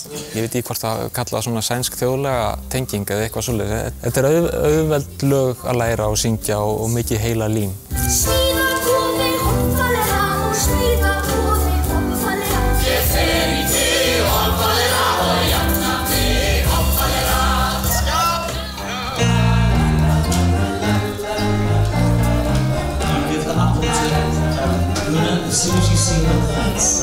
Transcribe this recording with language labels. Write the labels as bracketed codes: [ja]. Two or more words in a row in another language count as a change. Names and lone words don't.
[is] Ég veit ekki hvort það kalla svona sænsk þjóðlega tenging eða eitthvað svoleiðis. Þetta er auðveld lög að læra og syngja og mikið heila lím. Ég fer í þig og hoppalera og jafna þig hoppalera. [en] You give the apple to Luna as soon as you see her face.